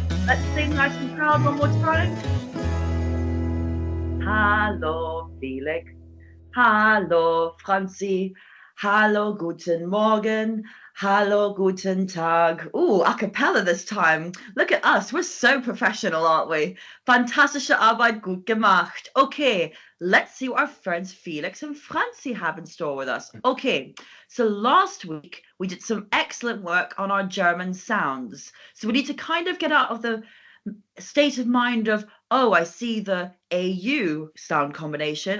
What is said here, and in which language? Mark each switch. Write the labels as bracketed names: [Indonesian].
[English] Let's sing nice and proud one more time. [German] Hallo Felix, hallo Franzi, hallo guten Morgen, hallo guten Tag. [English] Ooh, a cappella this time. Look at us, we're so professional, aren't we? [German] Fantastische Arbeit, gut gemacht. [English] Okay, let's see what our friends Felix and Franzi have in store with us. Okay, so last week we did some excellent work on our German sounds. So we need to kind of get out of the state of mind of, oh, I see the AU sound combination.